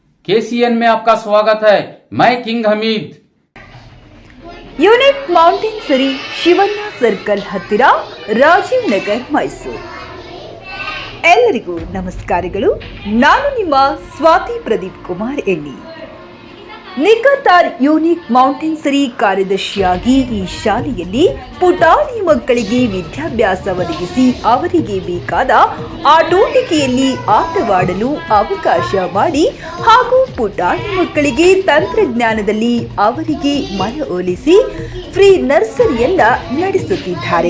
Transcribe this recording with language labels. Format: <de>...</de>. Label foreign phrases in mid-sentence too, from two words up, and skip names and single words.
<hi>केसीएन में आपका स्वागत है। मैं किंग हमीद।</hi> <kn>ಯೂನಿಕ್ ಮೌಂಟೇನ್ ಸರಿ ಶಿವಣ್ಣ ಸರ್ಕಲ್ ಹತ್ತಿರ ರಾಜೀವ್ ನಗರ್ ಮೈಸೂರು. ಎಲ್ಲರಿಗೂ ನಮಸ್ಕಾರಗಳು. ನಾನು ನಿಮ್ಮ ಸ್ವಾತಿ ಪ್ರದೀಪ್ ಕುಮಾರ್ ಎಣ್ಣಿ. ನಿಖತಾರ್ ಯೂನಿಕ್ ಮೌಂಟೇನ್ ಸರಿ ಕಾರ್ಯದರ್ಶಿಯಾಗಿ ಈ ಶಾಲೆಯಲ್ಲಿ ಪುಟಾಣಿ ಮಕ್ಕಳಿಗೆ ವಿದ್ಯಾಭ್ಯಾಸ ಒದಗಿಸಿ ಅವರಿಗೆ ಬೇಕಾದ ಆಟೋಟಿಕೆಯಲ್ಲಿ ಆಟವಾಡಲು ಅವಕಾಶ ಮಾಡಿ ಹಾಗೂ ಪುಟಾಣಿ ಮಕ್ಕಳಿಗೆ ತಂತ್ರಜ್ಞಾನದಲ್ಲಿ ಅವರಿಗೆ ಮನವೊಲಿಸಿ ಫ್ರೀ ನರ್ಸರಿಯನ್ನ ನಡೆಸುತ್ತಿದ್ದಾರೆ.</kn>